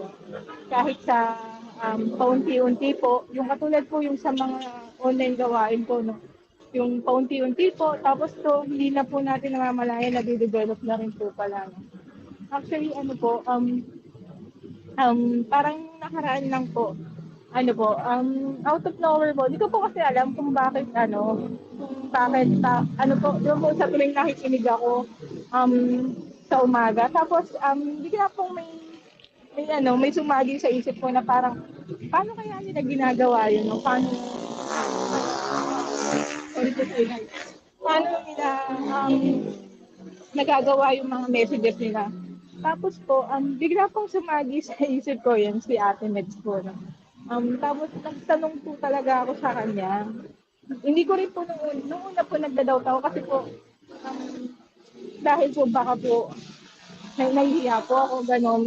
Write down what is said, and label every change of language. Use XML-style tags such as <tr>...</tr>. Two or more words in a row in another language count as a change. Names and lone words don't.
<tl>Kahit sa paunti-unti po, yung katulad po yung sa mga online gawain po, no, yung paunti-unti po, tapos to, hindi na po natin namamalayan na de-develop na rin po pala. No? Actually, parang nakaraan lang po,</tl> <en>out of nowhere</en> <tl>po, hindi ko po kasi alam kung bakit, doon po sa tuwing nakikinig ako, sa umaga. Tapos, bigla po may may sumagi sa isip ko na parang, paano kaya nila ginagawa yun, no?</tl> <en>Sorry to say, guys.</en> <tl>Paano nila nagagawa yung mga messages nila. Tapos po, bigla pong sumagi sa isip ko yun, si Ate Meds po. No? Tapos nagtanong po talaga ako sa kanya. Hindi ko rin po nung una po nagda-doubt ako kasi po, dahil po baka po, nahihiya po ako, ganon.</tl>